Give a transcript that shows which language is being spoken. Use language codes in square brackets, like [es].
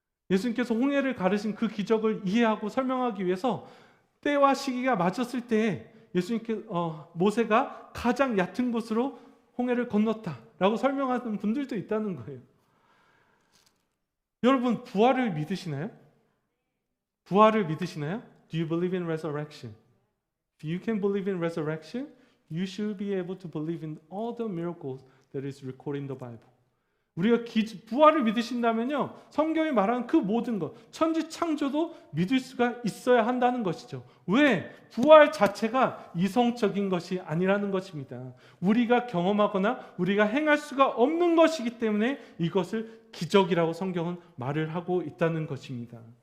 [ko] 예수님께서 홍해를 가르신 그 기적을 이해하고 설명하기 위해서 때와 시기가 맞았을 때 모세가 가장 얕은 곳으로 홍해를 건넜다라고 설명하는 분들도 있다는 거예요. 여러분, 부활을 믿으시나요? 부활을 믿으시나요? [en] Do you believe in resurrection? If you can believe in resurrection, you should be able to believe in all the miracles that is recorded in the Bible. [ko] 우리가 부활을 믿으신다면요, 성경이 말하는 그 모든 것, 천지 창조도 믿을 수가 있어야 한다는 것이죠. 왜? 부활 자체가 이성적인 것이 아니라는 것입니다. 우리가 경험하거나 우리가 행할 수가 없는 것이기 때문에 이것을 기적이라고 성경은 말을 하고 있다는 것입니다.